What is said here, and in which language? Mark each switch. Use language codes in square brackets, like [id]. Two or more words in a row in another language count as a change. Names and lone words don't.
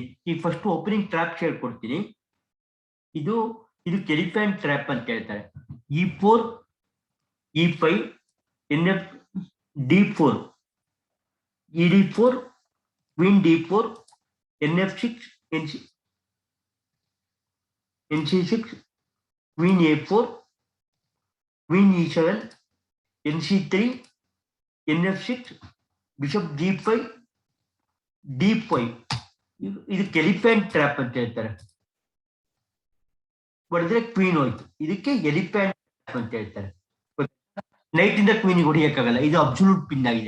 [kn] ಈಗ [en] first opening trap [kn] ಹೇಳ್ಕೊಡ್ತೀನಿ. ಇದು ಎಲಿಫೆಂಟ್ ಟ್ರ್ಯಾಪ್ ಅಂತ ಹೇಳ್ತಾರೆ. [en] E4 E5 NF D4 ED4 Queen D4 NF6 NC6 Queen A4 Queen E7 NC3 NF6 Bishop G5 D5. [kn] ಇದಕ್ಕೆ ಎಲಿಫೆಂಟ್ ಟ್ರ್ಯಾಪ್ ಅಂತ ಹೇಳ್ತಾರೆ. ಹೊಡೆದ್ರೆ ಕ್ವೀನ್ ಹೋಯ್ತು, ಇದಕ್ಕೆ ಎಲಿಫೆಂಟ್ ಟ್ರ್ಯಾಪ್ ಅಂತ ಹೇಳ್ತಾರೆ. ನೈಟ್ ಇಂದ ಕ್ವೀನ್ ಹೊಡಿಯಕ್ಕಾಗಲ್ಲ, ಇದು [en] absolute pin [kn] ಆಗಿದೆ.